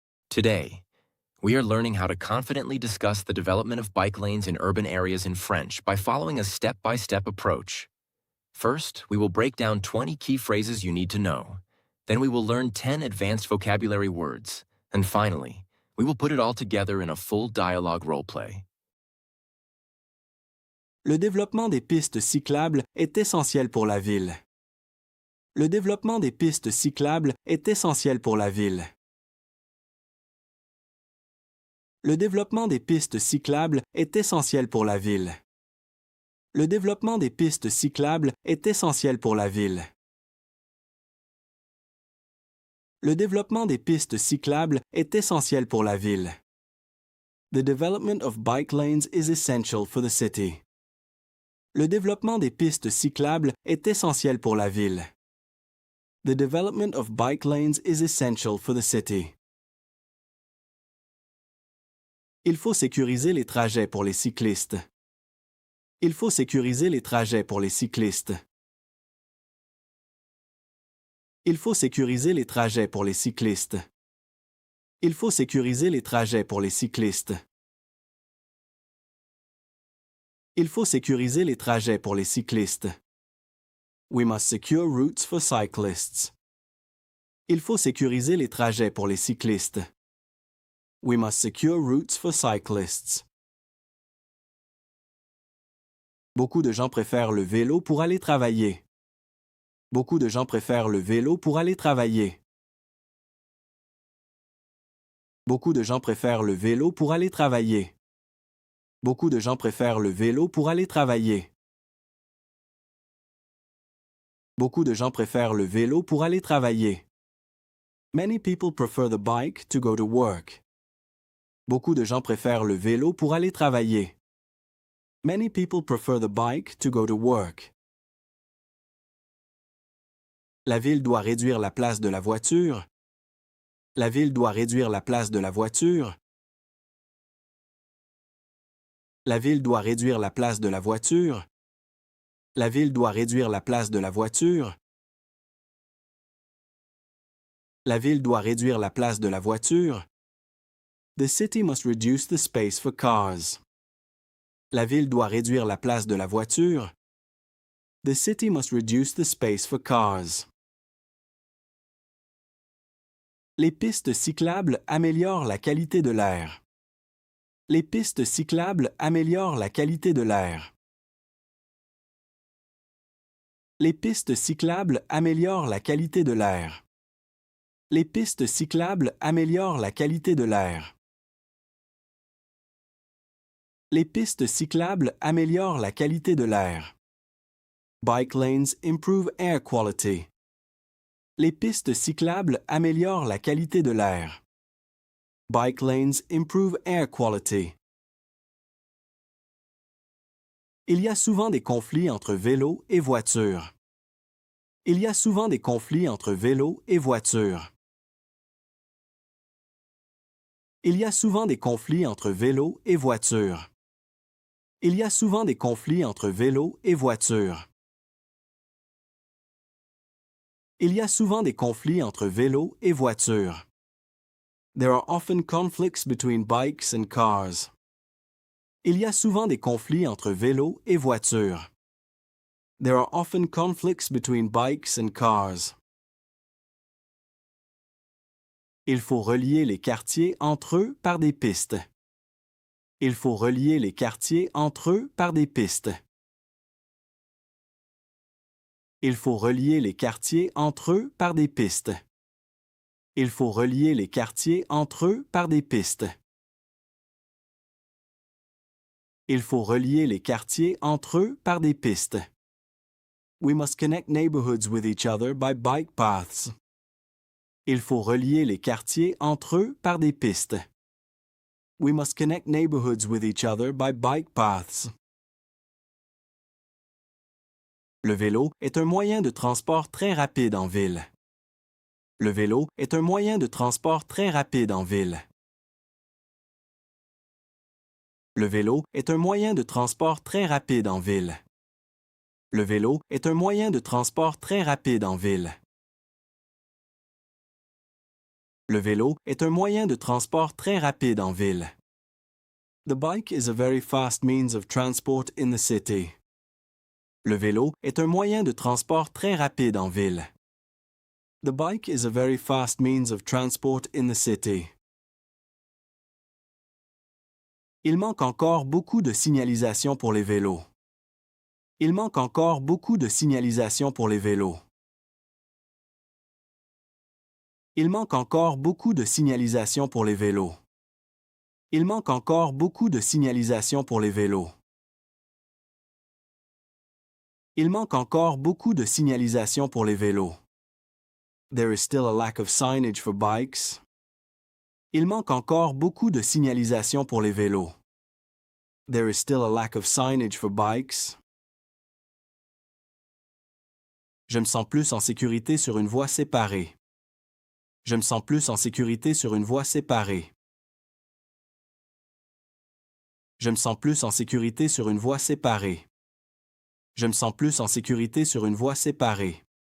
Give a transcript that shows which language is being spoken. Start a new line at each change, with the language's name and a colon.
English: Today, we are learning how to confidently discuss the development of bike lanes in urban areas in French by following a step-by-step approach. First, we will break down 20 key phrases you need to know. Then we will learn 10 advanced vocabulary words. And finally, we will put it all together in a full dialogue roleplay.
French: Le développement des pistes cyclables est essentiel pour la ville. Le développement des pistes cyclables est essentiel pour la ville. Le développement des pistes cyclables est essentiel pour la ville. Le développement des pistes cyclables est essentiel pour la ville. Le développement des pistes cyclables est essentiel pour la ville.
English: The development of bike lanes is essential for the city.
French: Le développement des pistes cyclables est essentiel pour la ville.
English: The development of bike lanes is essential for the city.
French: Il faut sécuriser les trajets pour les cyclistes. Il faut sécuriser les trajets pour les cyclistes. Il faut sécuriser les trajets pour les cyclistes. Il faut sécuriser les trajets pour les cyclistes. Il faut sécuriser les trajets pour les cyclistes.
English: We must secure routes for cyclists.
French: Il faut sécuriser les trajets pour les cyclistes.
English: We must secure routes for cyclists.
French: Beaucoup de gens préfèrent le vélo pour aller travailler. Beaucoup de gens préfèrent le vélo pour aller travailler. Beaucoup de gens préfèrent le vélo pour aller travailler. Beaucoup de gens préfèrent le vélo pour aller travailler. Beaucoup de gens préfèrent le vélo pour aller travailler.
English: Many people prefer the bike to go to work.
French: Beaucoup de gens préfèrent le vélo pour aller travailler.
English: Many people prefer the bike to go to work.
French: La ville doit réduire la place de la voiture. La ville doit réduire la place de la voiture. La ville doit réduire la place de la voiture. La ville doit réduire la place de la voiture. La ville doit réduire la place de la voiture.
English: The city must reduce the space for cars.
French: La ville doit réduire la place de la voiture.
English: The city must reduce the space for cars.
French: Les pistes cyclables améliorent la qualité de l'air. Les pistes cyclables améliorent la qualité de l'air. Les pistes cyclables améliorent la qualité de l'air. Les pistes cyclables améliorent la qualité de l'air. Les pistes cyclables améliorent la qualité de l'air.
English: Bike lanes improve air quality.
French: Les pistes cyclables améliorent la qualité de l'air.
English: Bike lanes improve air quality.
French: Il y a souvent des conflits entre vélos et voitures. Il y a souvent des conflits entre vélos et voitures. Il y a souvent des conflits entre vélos et voitures. Il y a souvent des conflits entre vélos et voitures. Il y a souvent des conflits entre vélos et voitures.
English: There are often conflicts between bikes and cars.
French: Il y a souvent des conflits entre vélos et voitures.
English: There are often conflicts between bikes and cars.
French: Il faut relier les quartiers entre eux par des pistes. Il faut relier les quartiers entre eux par des pistes. Il faut relier les quartiers entre eux par des pistes. Il faut relier les quartiers entre eux par des pistes. Il faut relier les quartiers entre eux par des pistes.
English: We must connect neighborhoods with each other by bike paths.
French: Il faut relier les quartiers entre eux par des pistes.
English: We must connect neighborhoods with each other by bike paths.
French: Le vélo est un moyen de transport très rapide en ville. Le vélo est un moyen de transport très rapide en ville. Le vélo est un moyen de transport très rapide en ville. Le vélo est un moyen de transport très rapide en ville. Le vélo est un moyen de transport très rapide en ville.
English: The bike is a very fast means of transport in the city.
French: Le vélo est un moyen de transport très rapide en ville.
English: The bike is a very fast means of transport in the city.
French: Il manque encore beaucoup de signalisation pour les vélos. Il manque encore beaucoup de signalisation pour les vélos. Il manque encore beaucoup de signalisation pour les vélos. Il manque encore beaucoup de signalisation pour les vélos. Il manque encore beaucoup de signalisation pour les vélos.
English: There is still a lack of signage for bikes.
French: Il manque encore beaucoup de signalisation pour les vélos.
English: There is still a lack of signage for bikes.
French: Je me sens plus en sécurité sur une voie séparée. Je me sens plus en sécurité sur une voie séparée. Je me sens plus en sécurité sur une voie séparée. Je me sens plus en sécurité sur une voie séparée.